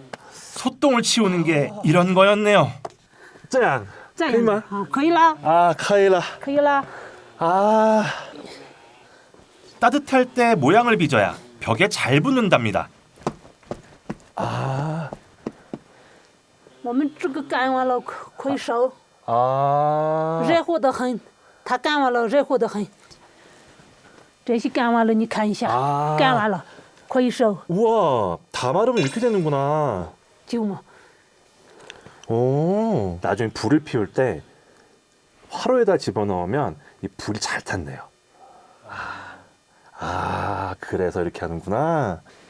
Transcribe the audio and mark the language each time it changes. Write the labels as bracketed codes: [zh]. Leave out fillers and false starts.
[ko] 소똥을 치우는 게 이런 거였네요. [zh] 这样可以吗？可以啦。可以了。可以啦。 [ko] 따뜻할 때 모양을 빚어야 벽에 잘 붙는답니다. [zh] 我们这个干完了可以烧。 아. 热乎得很，它干完了热乎得很。这些干完了，你看一下， 아. 干完了可以收， [ko] 우와, 다 마르면 이렇게 되는구나. [zh] 就嘛。 오. [ko] 나중에 불을 피울 때 화로에다 집어넣으면 이 불이 잘 탄대요. 아, 그래서 이렇게 하는구나.